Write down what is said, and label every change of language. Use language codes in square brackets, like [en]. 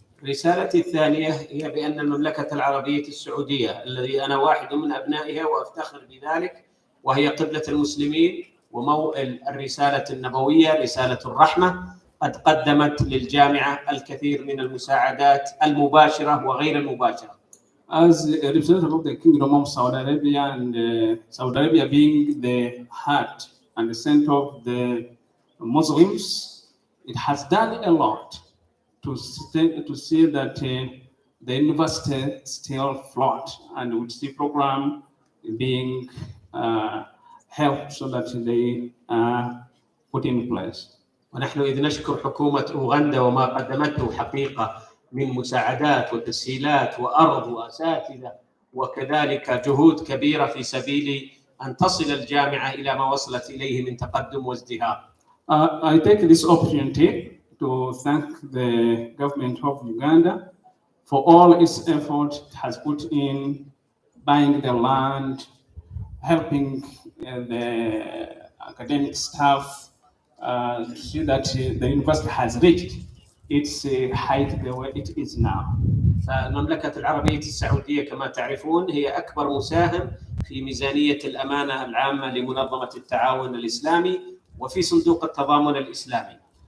[ar] رسالتي الثانية هي بأن المملكة العربية السعودية الذي أنا واحد من أبنائها وأفتخر بذلك، وهي قبلة المسلمين وموئل الرسالة النبوية رسالة الرحمة، قد قدمت للجامعة الكثير من المساعدات المباشرة وغير المباشرة. [en] As a representative of the Kingdom of Saudi Arabia, and Saudi Arabia being the heart and the center of the Muslims, it has done a lot to see that the university still float and with the program being helped so that they are put in place. [ar] ونحن إذ نشكر حكومة أوغندا وما قدمته حقيقة من مساعدات وتسهيلات وأرض وأساتذة وكذلك جهود كبيرة في سبيل أن تصل الجامعة إلى ما وصلت إليه من تقدم وازدهار. [en] I take this opportunity to thank the government of Uganda for all its effort it has put in buying the land, helping the academic staff to see that the university has reached its height the way it is now. [ar] فالمملكة العربية السعودية كما تعرفون هي أكبر مساهم في ميزانية الأمانة العامة لمنظمة التعاون الإسلامي وفي صندوق التضامن الإسلامي.